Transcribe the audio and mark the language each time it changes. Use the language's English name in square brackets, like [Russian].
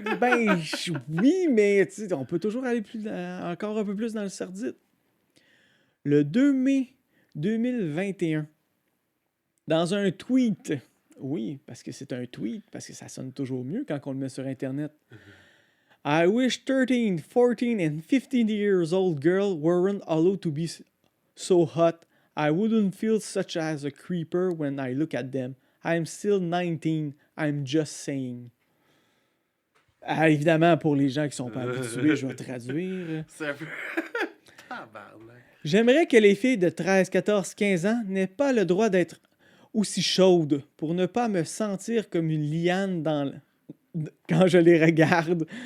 [French] Ben, oui, mais on peut toujours aller encore un peu plus dans le sordide. Le 2 mai 2021, dans un tweet Oui, parce que c'est un tweet, parce que ça sonne toujours mieux quand on le met sur Internet. [English] I wish 13, 14 and 15 years old girl weren't allowed to be so hot. I wouldn't feel such as a creeper when I look at them. I'm still 19. I'm just saying. [French] Ah, évidemment, pour les gens qui sont pas habitués, je vais traduire. C'est un peu. Tabarnak. J'aimerais que les filles de 13, 14, 15 ans n'aient pas le droit d'être aussi chaudes pour ne pas me sentir comme une liane quand je les regarde.